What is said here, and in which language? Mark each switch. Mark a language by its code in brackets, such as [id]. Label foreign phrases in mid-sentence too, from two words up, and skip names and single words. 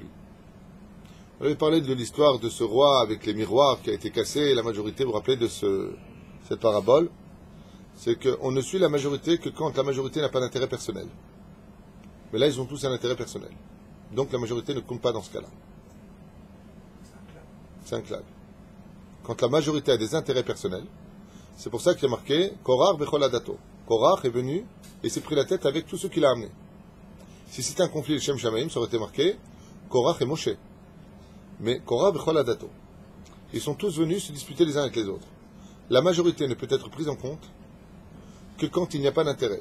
[fr] On avait parlé de l'histoire de ce roi avec les miroirs qui a été cassé, et la majorité, vous vous rappelez de cette parabole, c'est qu'on ne suit la majorité que quand la majorité n'a pas d'intérêt personnel. Mais là, ils ont tous un intérêt personnel. Donc la majorité ne compte pas dans ce cas-là. C'est un clave. Quand la majorité a des intérêts personnels, c'est pour ça qu'il y a marqué [he] קורח בכל עדתו. [fr] Korach est venu et s'est pris la tête avec tous ceux qu'il a amenés. Si c'était un conflit de [he] שם שמים, [fr] ça aurait été marqué Korach et Moshe. Mais [he] קורח בכל עדתו. [fr] Ils sont tous venus se disputer les uns avec les autres. La majorité ne peut être prise en compte que quand il n'y a pas d'intérêt.